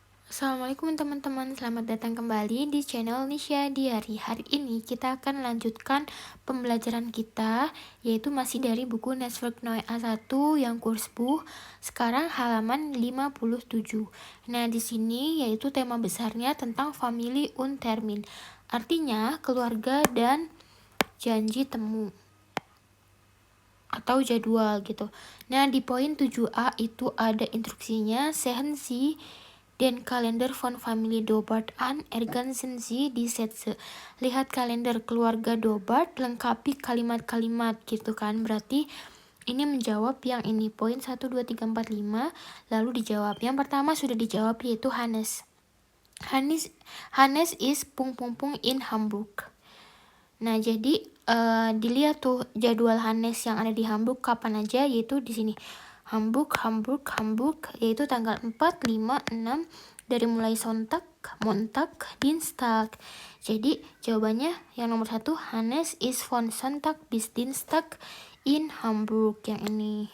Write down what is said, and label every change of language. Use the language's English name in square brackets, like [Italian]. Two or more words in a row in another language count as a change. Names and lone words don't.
[Indonesian] Assalamualaikum teman-teman, selamat datang kembali di channel Nisha Diary. Hari ini kita akan lanjutkan pembelajaran kita, yaitu masih dari buku Network Noi A1 yang kurs buh, sekarang halaman 57. Nah, di sini yaitu tema besarnya tentang [German] family und termin, [Indonesian] artinya keluarga dan janji temu atau jadwal gitu. Nah, di poin 7a itu ada instruksinya, [German] sehen Sie den kalender von Familie Dobart an, ergänzen Sie die Sätze. [Indonesian] Lihat kalender keluarga Dobart, lengkapi kalimat-kalimat gitu kan. Berarti ini menjawab yang ini, poin 1, 2, 3, 4, 5, lalu dijawab. Yang pertama sudah dijawab, yaitu Hannes. [German] Hannes is in Hamburg. [Indonesian] Nah, jadi dilihat tuh jadwal Hannes yang ada di Hamburg kapan aja, yaitu di sini. Hamburg, yaitu tanggal 4, 5, 6, dari mulai [German] Sonntag, Montag, Dienstag. [Indonesian] Jadi jawabannya yang nomor 1, [German] Hannes is von Sonntag bis Dienstag in Hamburg, [Indonesian] yang ini.